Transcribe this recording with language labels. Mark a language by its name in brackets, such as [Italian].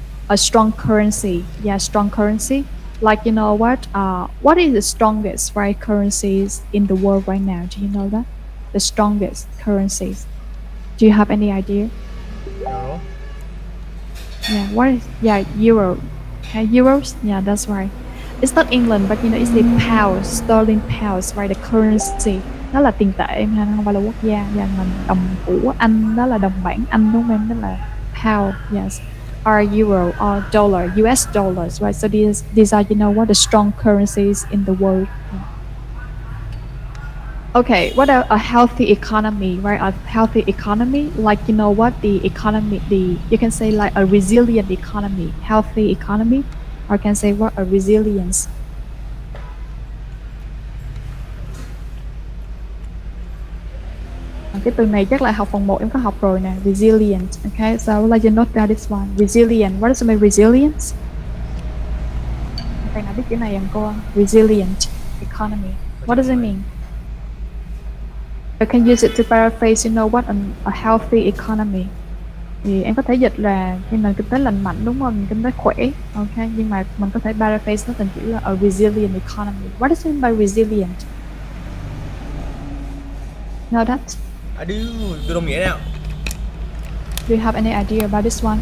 [English] A strong currency, yeah, strong currency. Like what is the strongest, right, currencies in the world right now? Do you know that? The strongest currencies. Do you have any idea? Euro. Yeah, euro. Okay, euros. Yeah, that's right. It's not England, but it's the pounds, sterling pounds, right? The currency. [Vietnamese] Đó là tiền tệ mà không phải là quốc gia. Và đồng của Anh đó là đồng bảng Anh, đúng không em? Đó là pound. Yes. [English] Or euro or dollar, US dollars, right? So these are the strong currencies in the world. Okay, what a healthy economy, right? A healthy economy, like the economy, you can say like a resilient economy, healthy economy, or can say what a resilience. [Vietnamese] Cái từ này chắc là học phần 1 em có học rồi nè, resilient. [English] Okay, so I would like you note down this one, resilient. What does it mean, resilience? [Vietnamese] Thầy nào biết chữ này không cô? [English] Resilient economy. What does it mean? You can use it to paraphrase, a healthy economy. [Vietnamese] Thì em có thể dịch là nền kinh tế lành mạnh, đúng không? Kinh tế khỏe. Okay, nhưng mà mình có thể paraphrase nó thành chữ là [English] a resilient economy. What does it mean by resilient? Know that? [Vietnamese] Tôi đồng nghĩa nào. [English] Do you have any idea about this one?